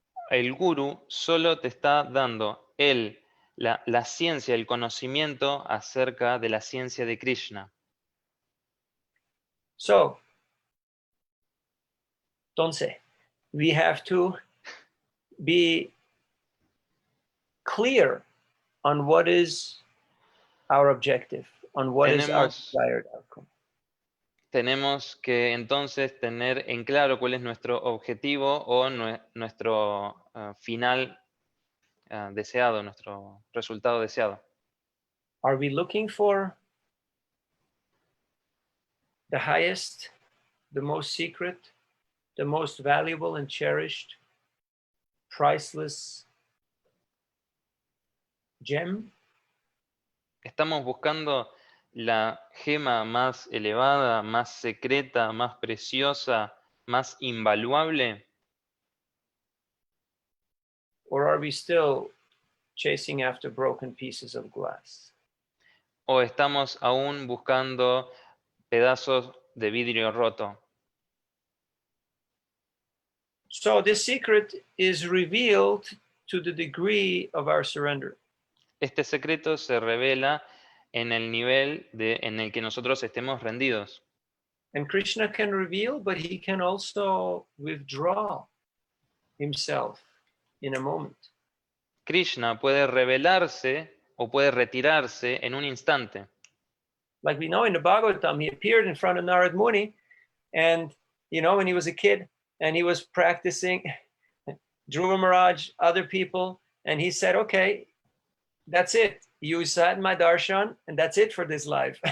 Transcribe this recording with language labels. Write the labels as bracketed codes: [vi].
[es] El Guru solo te está dando la ciencia, el conocimiento acerca de la ciencia de Krishna. [en] So, entonces, we have to be clear on what is our objective, on what is our desired outcome. [es] Tenemos que entonces tener en claro cuál es nuestro objetivo o nuestro final deseado, nuestro resultado deseado. [en] Are we looking for the highest, the most secret, the most valuable and cherished, priceless gem? [es] ¿Estamos buscando la gema más elevada, más secreta, más preciosa, más invaluable? [en] Or are we still chasing after broken pieces of glass? [es] ¿O estamos aún buscando pedazos de vidrio roto? [en] So this secret is revealed to the degree of our surrender. [es] Este secreto se revela en el nivel en el que nosotros estemos rendidos. [en] And Krishna can reveal, but he can also withdraw himself in a moment. [es] Krishna puede revelarse o puede retirarse en un instante. [en] Like we know in the Bhagavatam, he appeared in front of Narad Muni, and when he was a kid, and he was practicing Dhruva Maharaj, other people, and he said, okay, that's it. You sat in my darshan, and that's it for this life.